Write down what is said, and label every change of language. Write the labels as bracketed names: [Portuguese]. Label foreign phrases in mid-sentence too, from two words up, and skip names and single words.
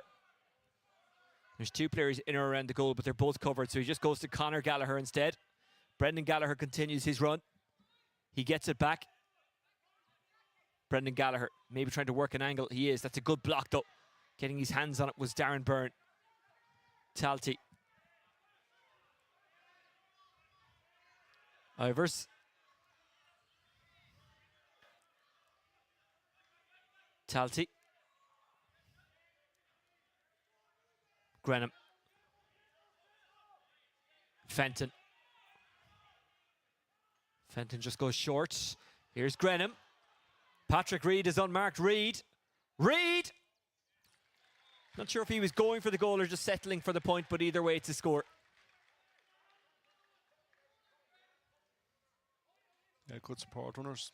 [English] There's 2 players in or around the goal, but they're both covered, so he just goes to Conor Gallagher instead. Brendan Gallagher continues his run. He gets it back. Brendan Gallagher maybe trying to work an angle. He is. That's a good block though. Getting his hands on it was Darren Byrne. Talty. Ivers. Talty. Grenham. Fenton. Fenton just goes short. Here's Grenham. Patrick Reid is unmarked. Reid. Reid! Not sure if he was going for the goal or just settling for the point, but either way, it's a score. Yeah, good support runners.